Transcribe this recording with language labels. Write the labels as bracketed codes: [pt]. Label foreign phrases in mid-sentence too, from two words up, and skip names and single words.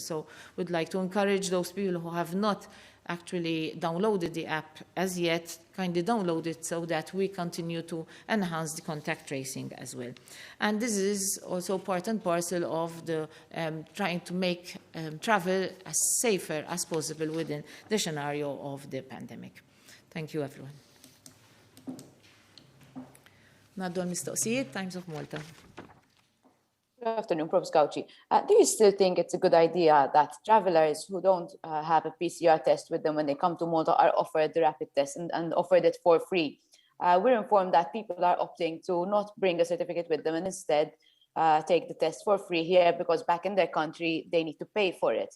[en] So we'd like to encourage those people who have not actually downloaded the app as yet, kindly download it so that we continue to enhance the contact tracing as well. And this is also part and parcel of the trying to make travel as safer as possible within the scenario of the pandemic. Thank you, everyone. [mt] Naddu l-mistoqsijiet, Times of Malta. [en] Good afternoon, Prof. Gauci. Do you still think it's a good idea that travelers who don't have a PCR test with them when they come to Malta are offered the rapid test and offered it for free? We're informed that people are opting to not bring a certificate with them and instead take the test for free here because back in their country, they need to pay for it.